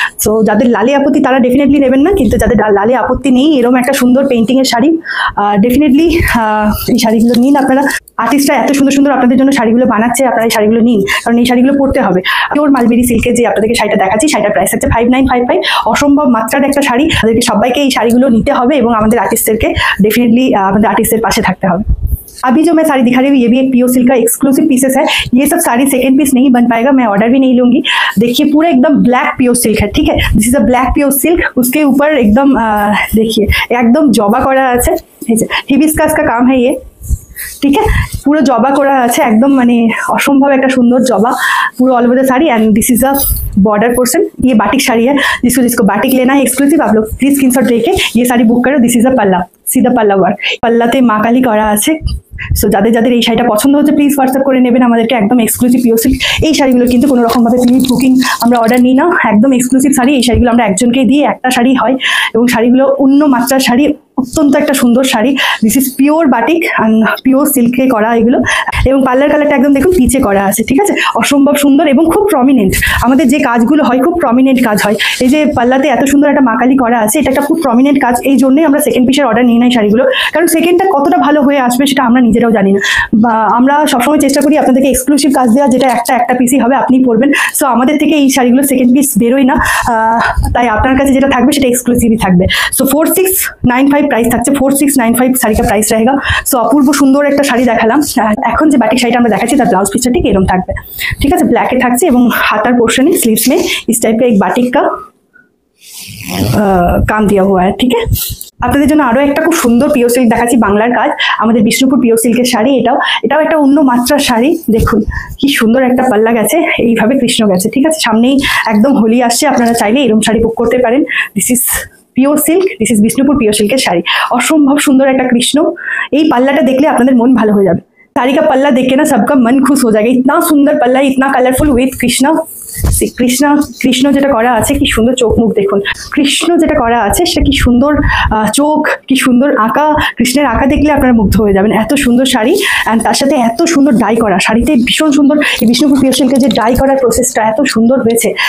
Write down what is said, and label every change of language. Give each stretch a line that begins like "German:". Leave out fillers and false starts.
Bangla: So যাদের লালে আপত্তি তারা ডেফিনেটলি নেবেন না, কিন্তু যাদের লালে আপত্তি নেই, এরকম একটা সুন্দর পেন্টিং এর শাড়ি, ডেফিনেটলি এই শাড়িগুলো নিন আপনারা। আর্টিস্টরা এত সুন্দর সুন্দর আপনাদের জন্য শাড়িগুলো বানাচ্ছে, আপনারা এই শাড়িগুলো নিন, কারণ এই শাড়িগুলো পরতে হবে। পিওর মালবেরি সিল্কের যে আপনাদেরকে শাড়িটা দেখাচ্ছি, শাড়িটার প্রাইস হচ্ছে 5955। অসম্ভব মাত্রার একটা শাড়ি। তাদেরকে সবাইকে এই শাড়িগুলো নিতে হবে এবং আমাদের আর্টিস্টদেরকে ডেফিনেটলি আমাদের আর্টিস্টের পাশে থাকতে হবে।
Hindi: अभी जो मैं साड़ी दिखा रही हूँ ये भी एक पियोर सिल्क का एक्सक्लूसिव पीसेस है। ये सब साड़ी सेकंड पीस नहीं बन पाएगा, मैं ऑर्डर भी नहीं लूंगी। देखिए पूरा एकदम ब्लैक पियोर सिल्क है, ठीक है?
English: This is a black pure silk.
Hindi: उसके ऊपर एकदम देखिए एकदम जबा करा আছে, हिबिस्कास का काम है ये, ठीक है?
Bangla: পুরো জবা করা আছে একদম, মানে অসম্ভব একটা সুন্দর জবা পুরো
English: All over the sari. And this is a border portion.
Hindi: ये बाटिक साड़ी है, जिसको बाटिक लेना है एक्सक्लूसिव, आप लोग प्लीज स्क्रीनशॉट लेके ये साड़ी बुक करो।
English: This is a palla, सीधा पल्ला work.
Bangla: पल्लाते মা কালী করা আছে। সো যাদের যাদের এই শাড়িটা পছন্দ হচ্ছে প্লিজ হোয়াটসঅ্যাপ করে নেবেন আমাদেরকে। একদম এক্সক্লুসিভ পিওর সিল্ক। এই শাড়িগুলো কিন্তু কোনো রকমভাবে প্লিজ বুকিং আমরা অর্ডার নিই না, একদম এক্সক্লুসিভ শাড়ি। এই শাড়িগুলো আমরা একজনকে দিয়ে একটা শাড়ি হয়, এবং শাড়িগুলো অন্য মাত্রার শাড়ি, অত্যন্ত একটা সুন্দর sari.
English: this is pure batik and pure
Bangla: সিল্কে করা এগুলো। এবং পার্লার কালারটা একদম দেখুন পিচে করা আছে, ঠিক আছে? অসম্ভব সুন্দর এবং খুব প্রমিনেন্ট। আমাদের যে কাজগুলো হয় খুব প্রমিনেন্ট কাজ হয়। এই যে পাল্লাতে এত সুন্দর একটা মা কালী করা আছে, এটা একটা খুব প্রমিনেন্ট কাজ। এই জন্যই আমরা সেকেন্ড পিসের অর্ডার নিই না এই শাড়িগুলো, কারণ সেকেন্ডটা কতটা ভালো হয়ে আসবে সেটা আমরা নিজেরাও জানি না। বা আমরা সবসময় চেষ্টা করি আপনাদেরকে এক্সক্লুসিভ কাজ দেওয়া, যেটা একটা পিসই হবে, আপনি পরবেন। সো আমাদের থেকে এই শাড়িগুলো সেকেন্ড পিস বেরোয় না, তাই আপনার কাছে যেটা থাকবে সেটা এক্সক্লুসিভই থাকবে। সো 4695 प्राइस থাকছে, 4695 শাড়ি
Hindi: का प्राइस रहेगा।
Bangla: সো অপূর্ব সুন্দর একটা শাড়ি দেখালাম। এখন যে বাটিক শাড়িটা আমরা দেখাচ্ছি তার ব্লাউজ পিসটা ঠিক এরকম থাকবে, ঠিক আছে? ব্ল্যাকে থাকছে এবং হাতার পোর্শনে স্লিভস
Hindi: में इस टाइप का एक बाटिक का काम दिया हुआ है, ठीक है?
Bangla: আপনাদের জন্য আরো একটা খুব সুন্দর পিওর সিল্ক দেখাচ্ছি, বাংলার কাজ, আমাদের বিষ্ণুপুর পিওর সিল্কের শাড়ি। এটাও একটা অন্য মাত্রার শাড়ি। দেখুন কি সুন্দর একটা পাল্লা গেছে, এইভাবে কৃষ্ণ গেছে, ঠিক আছে? সামনেই একদম হোলি আসছে, আপনারা চাইলে এরকম শাড়ি বুক করতে পারেন।
English: this is pure silk,
Bangla: this is Bishnupur pure সিল্কের শাড়ি। অসম্ভব সুন্দর একটা কৃষ্ণ। এই পাল্লাটা দেখলে আপনাদের মন ভালো হয়ে যাবে।
Hindi: साड़ी का पल्ला देख के ना सबका मन खुश हो जाएगा। इतना सुंदर पल्ला, इतना कलरफुल विथ कृष्णा।
Bangla: কৃষ্ণ যেটা করা আছে, কি সুন্দর চোখ মুখ দেখুন। কৃষ্ণ যেটা করা আছে সেটা কি সুন্দর চোখ, কি সুন্দর আঁকা। কৃষ্ণের আঁকা দেখলে আপনারা মুগ্ধ হয়ে যাবেন। এত সুন্দর শাড়ি, অ্যান্ড তার সাথে এত সুন্দর ডাই করা। শাড়িতে ভীষণ সুন্দর এই বিষ্ণুপুর পিওর সিল্কের যে ডাই করার প্রসেসটা এত সুন্দর হয়েছে।